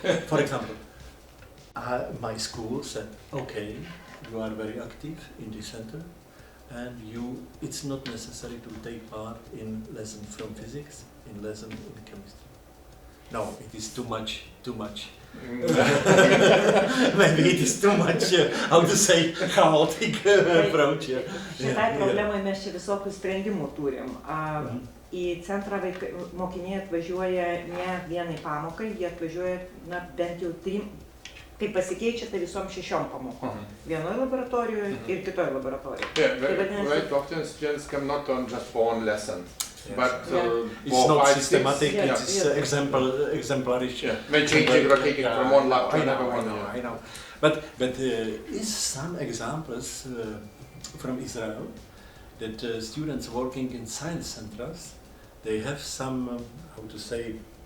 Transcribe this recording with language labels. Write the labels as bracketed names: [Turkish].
[English] For example, my school said, okay, you are very active in this center, and it's not necessary to take part in lesson from physics, in lesson in chemistry. No, it is too much. Maybe it is too much, how to say, chaotic approach. [Lithuanian] Šitai problemai mes čia visokių sprendimų turim. Į centrą mokiniai atvažiuoja ne vienai pamokai, jie atvažiuoja bent jau 3, kai pasikeičia, tai visom 6 pamokom. Vienoje laboratorijoje ir kitoje laboratorijoje. [English] Very often students come not on just for one lesson. But it's not systematic, it's exemplary. When changing, rotating from one lab to another one. I know. But is some examples from Israel that students working in science centers, they have some, how to say,